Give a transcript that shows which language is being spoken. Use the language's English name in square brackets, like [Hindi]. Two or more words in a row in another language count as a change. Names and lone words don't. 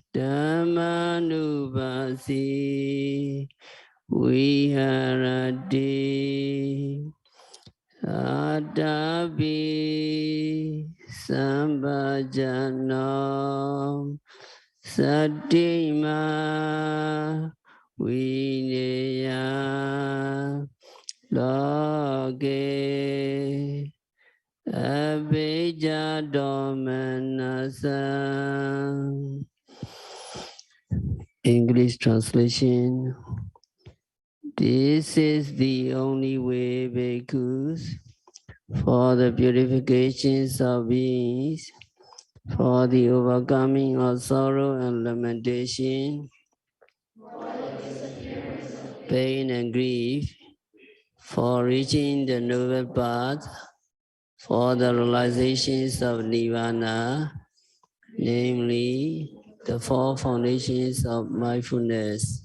[Pali] Dhammanubhasi Viharati Adabi Sambhajanam Satima Vineya Loge Abhija Domanasam. [English] English translation. This is the only way, bhikkhus, for the purifications of beings, for the overcoming of sorrow and lamentation, pain and grief, for reaching the noble path, for the realizations of nirvana, namely the four foundations of mindfulness.